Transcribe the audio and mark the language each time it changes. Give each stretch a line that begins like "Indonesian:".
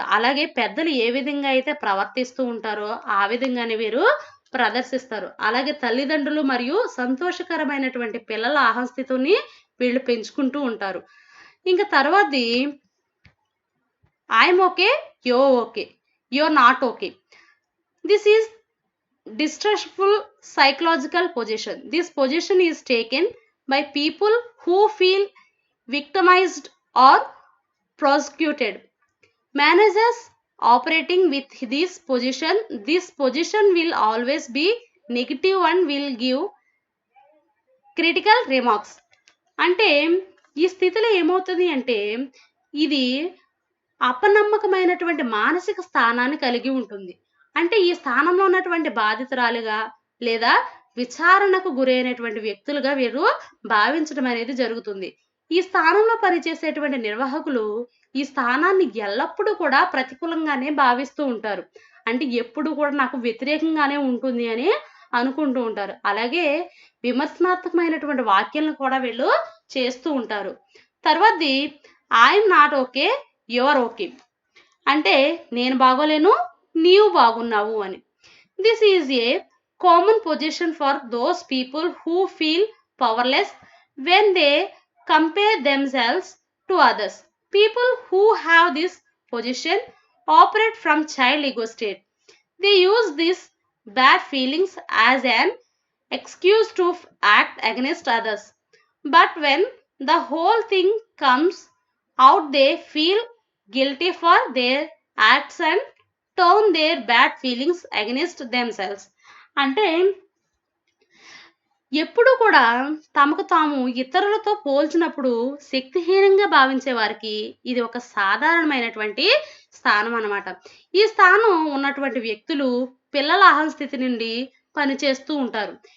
Telugu: అలాగే పెద్దలు ఏ విధంగా అయితే ప్రవర్తిస్తూ ఉంటారో ఆ విధంగానే వీరు ప్రదర్శిస్తారు. అలాగే తల్లిదండ్రులు మరియు సంతోషకరమైనటువంటి పిల్లల ఆహస్థితిని వీళ్ళు పెంచుకుంటూ ఉంటారు. ఇంకా తర్వాతది
English: I'm okay, you're okay, you're not okay. This is distressful psychological position. This position is taken by people who feel victimized or prosecuted. Managers operating with this position will always be negative and will give critical remarks.
Telugu: అంటే ఈ స్థితిలో ఏమవుతుంది అంటే ఇది అపనమ్మకమైనటువంటి మానసిక స్థానాన్ని కలిగి ఉంటుంది. అంటే ఈ స్థానంలో ఉన్నటువంటి బాధితురాలుగా లేదా విచారణకు గురైనటువంటి వ్యక్తులుగా వీరు భావించడం అనేది జరుగుతుంది. ఈ స్థానంలో పనిచేసేటువంటి నిర్వాహకులు ఈ స్థానాన్ని ఎల్లప్పుడూ కూడా ప్రతికూలంగానే భావిస్తూ ఉంటారు. అంటే ఎప్పుడు కూడా నాకు వ్యతిరేకంగానే ఉంటుంది అని అనుకుంటూ ఉంటారు. అలాగే విమర్శనాత్మకమైనటువంటి వాక్యాలను కూడా వీళ్ళు చేస్తూ ఉంటారు. తర్వాతది
English: I'm not okay, you're okay,
Telugu: అంటే నేను బాగోలేను, నీవు బాగున్నావు అని.
English: This is a common position for those people who feel powerless when they compare themselves to others. People who have this position operate from child ego state. They use these bad feelings as an excuse to act against others. But when the whole thing comes out, they feel guilty for their acts and turn their bad feelings against themselves.
Telugu: అంటే ఎప్పుడూ కూడా తమకు తాము ఇతరులతో పోల్చినప్పుడు శక్తిహీనంగా భావించే వారికి ఇది ఒక సాధారణమైనటువంటి స్థానం అన్నమాట. ఈ స్థానం ఉన్నటువంటి వ్యక్తులు పిల్లల అహంస్థితి నుండి పనిచేస్తూ ఉంటారు.